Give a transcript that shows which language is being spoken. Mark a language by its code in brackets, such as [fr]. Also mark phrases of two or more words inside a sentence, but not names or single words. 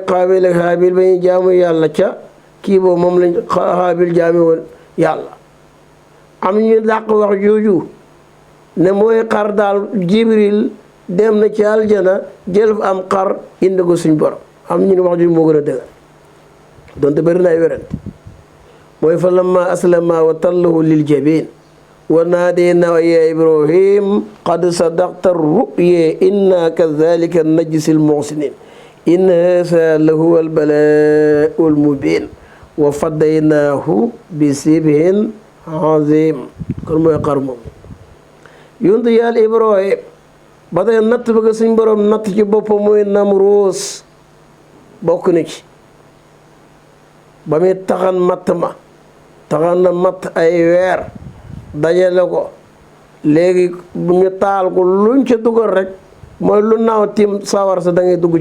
[wo] Xaabil ak Haabil ba ñuy jaamu yàlla ca kii boobu moom lañ Haabil jaame woon yàlla am ñu dàq wax jooju ne mooy xar daal Jibril dem na ci aljana jël fa am xar indi ko suñ borom am ñu ne wax jooju moo gën a dëgër donte bëri na ay werante mooy [ar] فلما أسلما وتله للجبين وناديناه يا إبراهيم قد صدقت الرؤيا إنا كذلك نجزي المحسنين إن هذا لهو البلاء المبين وفديناه بذبح عظيم [wo] kon mooy xar moom yontu yàlla Ibrahim ba tey natt bëgg suñ borom natt ci boppam mooy Namruus bokk na ci ba muy taxan matt ma taxan na matt ay weer dajale ko léegi bu ñu taal ko luñ ca dugal rek mooy lu naaw tiim sawara sa da ngay dugg